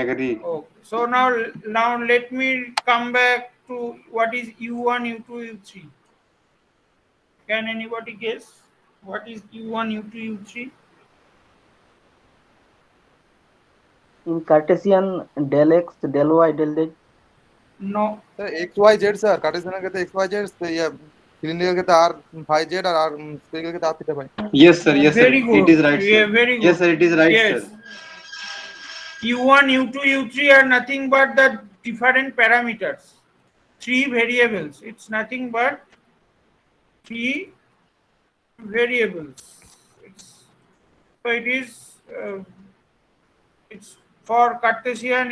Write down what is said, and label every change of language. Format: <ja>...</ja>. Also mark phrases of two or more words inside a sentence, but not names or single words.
<en>Agree. Okay. So now let me come back to what is U1, U2, U3. Can anybody guess? What is U1, U2, U3? In Cartesian, del x, del y, del z. No. sir x y z sir Cartesian</en> <hi>में कहते हैं</hi> <en>x y z</en> <hi>तो ये सिलेंडर कहते हैं</hi> <en>r phi z</en> <hi>और</hi> <en>r spherical</en> <hi>कहते हैं</hi> <en>r theta phi. Yes, sir. Yes, sir. Very It good. is right, Yeah, sir. very Yes, good. sir. It is right, Yes. sir. U1, U2, U3 are nothing but the different parameters. Three variables. It's nothing but three variables. It's, so it is. It's for Cartesian.</en>